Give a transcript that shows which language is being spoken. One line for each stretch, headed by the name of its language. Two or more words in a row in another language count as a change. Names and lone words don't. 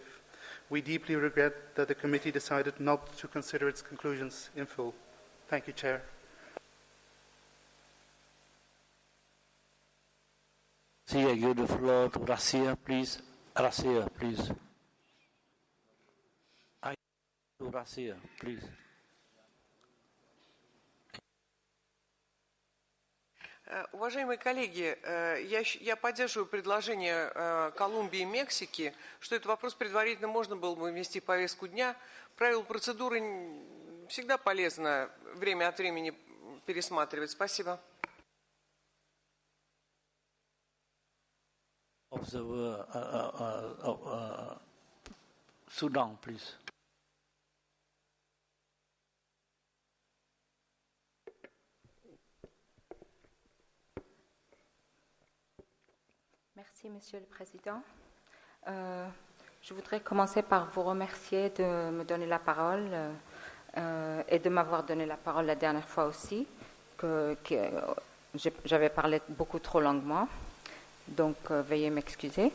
English: We deeply regret that the committee decided not to consider its conclusions in full. Thank you, Chair. See, I give the floor to Russia, please. Russia, please. To Russia, please.
Russian: Уважаемые коллеги, я поддерживаю предложение Колумбии и Мексики, что этот вопрос предварительно можно было бы ввести в повестку дня. Правила процедуры всегда полезно время от времени пересматривать. Спасибо.
English: Observer Sudan, please.
French: Merci, Monsieur le Président. Je voudrais commencer par vous remercier de me donner la parole et de m'avoir donné la parole la dernière fois aussi, que j'avais parlé beaucoup trop longuement, donc veuillez m'excuser.